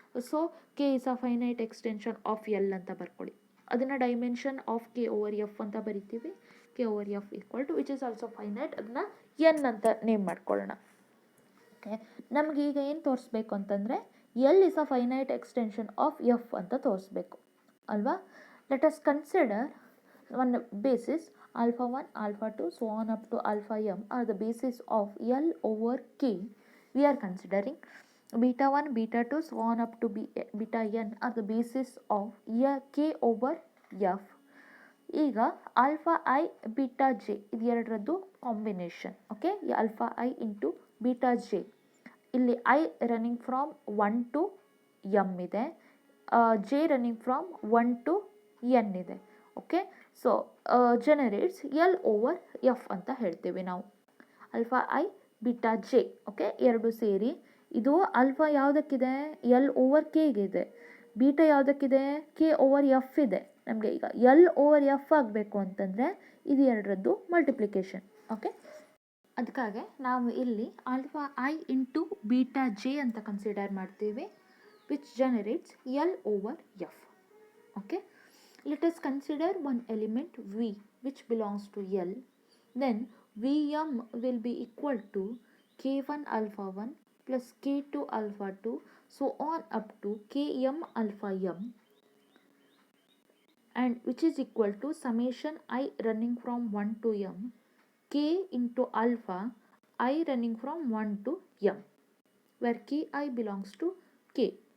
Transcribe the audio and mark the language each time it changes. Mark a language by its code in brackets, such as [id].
[en] so K is a finite extension of L [kn] ಅಂತ ಬರ್ಕೊಳ್ಳಿ. ಅದನ್ನು dimension of K over F ಅಂತ ಬರಿತೀವಿ. K over F equal to [en] which is also finite, [kn] ಅದನ್ನ N ಅಂತ name ಮಾಡ್ಕೊಳ್ಳೋಣ. ಓಕೆ, ನಮಗೆ ಈಗ ಏನು ತೋರಿಸ್ಬೇಕು ಅಂತಂದರೆ [en] L is a finite extension of F [kn] ಅಂತ ತೋರಿಸ್ಬೇಕು ಅಲ್ವಾ? [en] Let us consider one basis alpha 1, alpha 2, so on up to alpha m are the basis of L over K. We are considering beta 1, beta 2, so on up to beta n are the basis of K over f. [kn] ಈಗ alpha I beta J ಇದು ಎರಡರದ್ದು combination. Okay, alpha I into beta J. ಇಲ್ಲಿ I running from 1 to m ಇದೆ, J running from 1 to n ಇದೆ. Okay, so generates L over F ಅಂತ ಹೇಳ್ತೀವಿ ನಾವು. Alpha I beta J okay ಎರಡು ಸೇರಿ ಇದು ಆಲ್ಫಾ ಯಾವುದಕ್ಕಿದೆ, ಎಲ್ ಓವರ್ ಕೆಗೆ ಇದೆ. ಬೀಟಾ ಯಾವುದಕ್ಕಿದೆ, ಕೆ ಓವರ್ ಎಫ್ ಇದೆ. ನಮಗೆ ಈಗ ಎಲ್ ಓವರ್ ಎಫ್ ಆಗಬೇಕು ಅಂತಂದರೆ ಇದು ಎರಡರದ್ದು ಮಲ್ಟಿಪ್ಲಿಕೇಶನ್. ಓಕೆ, ಅದಕ್ಕಾಗಿ ನಾವು ಇಲ್ಲಿ alpha I into beta J ಅಂತ ಕನ್ಸಿಡರ್ ಮಾಡ್ತೀವಿ, [en] Which generates L over F. Okay, let us consider one element V which belongs to L. Then Vm will be equal to K1 alpha 1 plus K2 alpha 2 so on up to Km alpha m, and which is equal to summation I running from 1 to m K into alpha I running from 1 to m, where Ki belongs to K.